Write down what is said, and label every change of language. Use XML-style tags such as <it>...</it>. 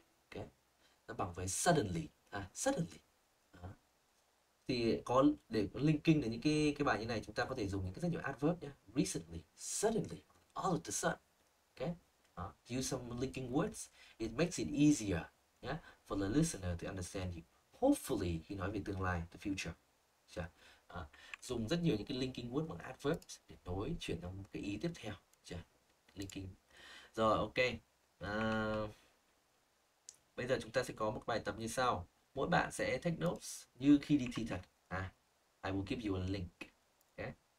<vi>Okay. Nó bằng với suddenly. Suddenly. Thì để có linking đến những cái bài như này, chúng ta có thể dùng những cái rất nhiều adverb nhé.</vi> <en>Recently, suddenly, all of a sudden. Okay. Use some linking words. It makes it easier, yeah, for the listener to understand you.</en> <vi>Hopefully, khi nói về tương lai, the future. Dùng rất nhiều những cái linking word bằng adverbs để nối chuyển sang một cái ý tiếp theo. Linking. Rồi, ok. Bây giờ chúng ta sẽ có một bài tập như sau. Mỗi bạn sẽ take notes như khi đi thi thật.</vi> <en>I will give you a link.</en> <vi>Okay.</vi>